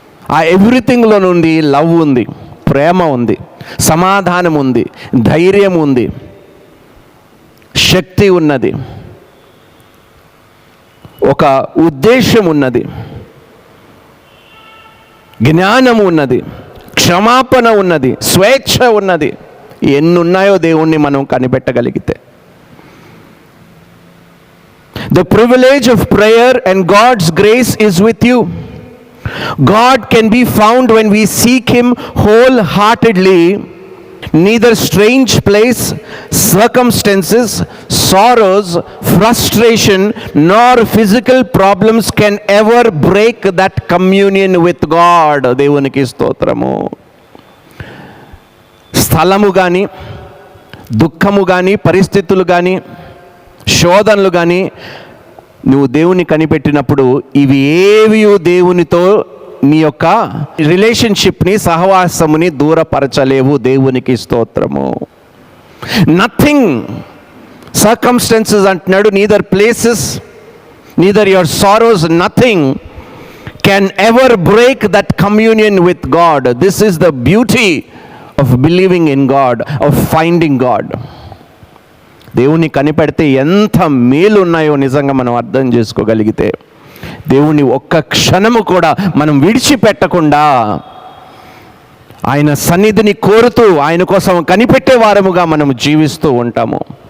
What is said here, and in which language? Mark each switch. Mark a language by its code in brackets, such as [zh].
[te] ఆ ఎవ్రీథింగ్లో నుండి లవ్ ఉంది, ప్రేమ ఉంది, సమాధానం ఉంది, ధైర్యం ఉంది, శక్తి ఉన్నది, ఒక ఉద్దేశం ఉన్నది, జ్ఞానం ఉన్నది, క్షమాపణ ఉన్నది, స్వేచ్ఛ ఉన్నది. ఎన్ని ఉన్నాయో దేవుణ్ణి మనం కనిపెట్టగలిగితే. [en] The privilege of prayer and God's grace is with you. God can be found when we seek Him wholeheartedly. Neither strange place, circumstances, sorrows, frustration, nor physical problems can ever break that communion with God. [te] దేవునికి స్తోత్రము. స్థలము కానీ, దుఃఖము కానీ, పరిస్థితులు కానీ, శోధనలు కానీ, నువ్వు దేవుని కనిపెట్టినప్పుడు ఇవి ఏవి దేవునితో నీ యొక్క రిలేషన్షిప్ని, సహవాసముని దూరపరచలేవు. దేవునికి స్తోత్రము. [en] Nothing, circumstances అంటున్నాడు, neither places, neither your sorrows, nothing can ever break that communion with God. This is the beauty of believing in God, of finding God. [te] దేవుని కనిపెడితే ఎంత మేలు ఉన్నాయో నిజంగా మనం అర్థం చేసుకోగలిగితే, దేవుని ఒక్క క్షణము కూడా మనం విడిచిపెట్టకుండా ఆయన సన్నిధిని కోరుతూ ఆయన కోసం కనిపెట్టే వారముగా మనం జీవిస్తూ ఉంటాము.